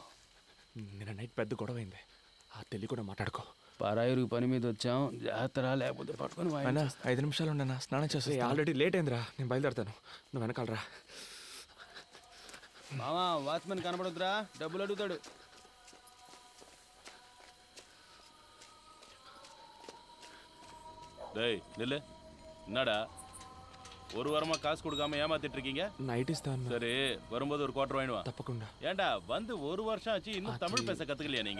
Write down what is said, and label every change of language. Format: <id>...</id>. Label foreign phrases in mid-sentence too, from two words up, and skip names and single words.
<te>నిన్న నైట్ పెద్ద గొడవ అయింది, ఆ తెలి కూడా మాట్లాడుకో. పరాయిరు పని మీద వచ్చాం, జాగ్రత్త లేకపోతే పట్టుకొని అయినా 5 నిమిషాలు ఉండన్నా, స్నానం చేస్తే ఆల్రెడీ లేట్ అయిందిరా. నేను బయలుదేరుతాను, నువ్వు వెనకాలరా. మామా, వాచ్మెన్ కనబడొద్దురా, డబ్బులు అడుగుతాడు.</te> <ta>டேய் நில்லு, என்னடா ஒரு வாரமா காசு கொடுக்காம ஏமாத்திட்டு இருக்கீங்க?</ta> <te>నైట్ ఇస్తాన్.</te> <ta>சரி, வரும்போது ஒரு குவார்டர் வாங்கிடுவா.</ta> <te>తప్పకుండా.</te> <ta>ஏண்டா வந்து ஒரு வருஷம் ஆச்சு, இன்னும் தமிழ் பேச கத்துக்கலையா நீங்க?</ta>